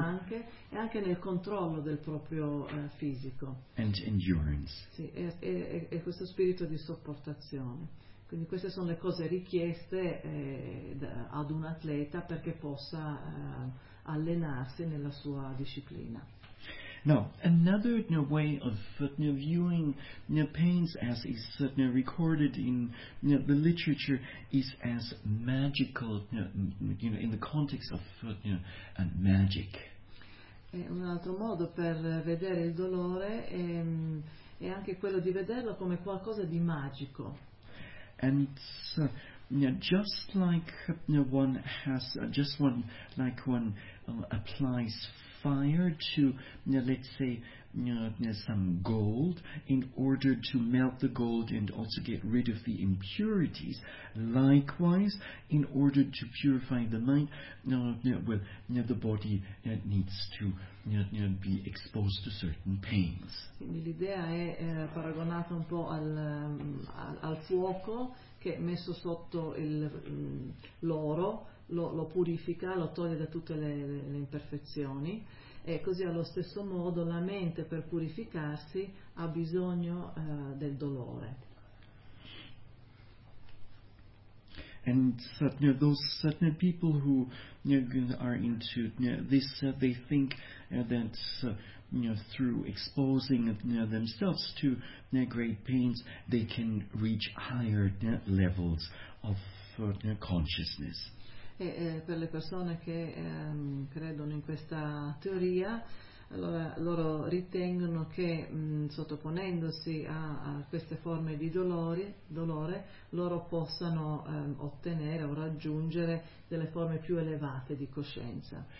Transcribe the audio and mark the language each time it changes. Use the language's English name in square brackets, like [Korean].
[Italian] anche, e anche nel controllo del proprio fisico. [English] And endurance. [Italian] Sì, e questo spirito di sopportazione. Quindi queste sono le cose richieste ad un atleta perché possa allenarsi nella sua disciplina. [English] Now, another way of viewing pains, as is recorded in the literature, is as magical, in the context of magic. [Italian] Un altro modo per vedere il dolore è anche quello di vederlo come qualcosa di magico. [English] And just like one has, just one like one applies fire to, let's say, some gold in order to melt the gold and also get rid of the impurities. Likewise, in order to purify the mind, the body needs to be exposed to certain pains. [Italian] Quindi l'idea è paragonata un po' al fuoco che messo sotto l'oro lo purifica, lo toglie da tutte le imperfezioni. E così allo stesso modo la mente per purificarsi ha bisogno del dolore. [English] And those people who are into this, they think that through exposing themselves to great pains they can reach higher levels of consciousness. [Italian] E per le persone che credono in questa teoria, allora loro ritengono che sottoponendosi a queste forme di dolore loro possano ottenere o raggiungere delle forme più elevate di coscienza.